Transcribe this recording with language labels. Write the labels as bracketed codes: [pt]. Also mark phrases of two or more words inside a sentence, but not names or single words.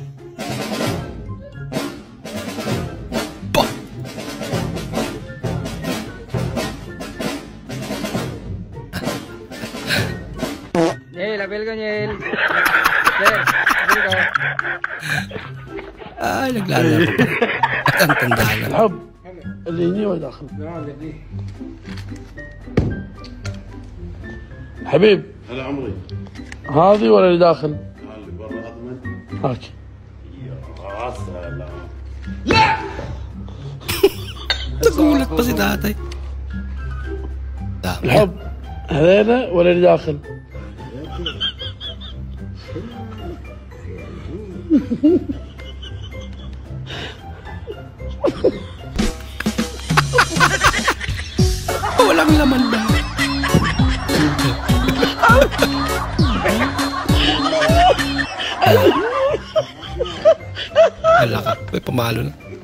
[tl] Bah! Niel, apel ko, Niel. Sir, apel ko. Ay, naglalaro. Ang tanda na. [ar] الحب اللي هني ولا داخل حبيب هلا عمري هذه ولا اللي داخل اللي برا اضمن هاك يا سلام [tl] Nagulat pa si tatay. Dami. الحب هذينا ولا اللي داخل Walang laman ba? Wala ka. May pamalo na.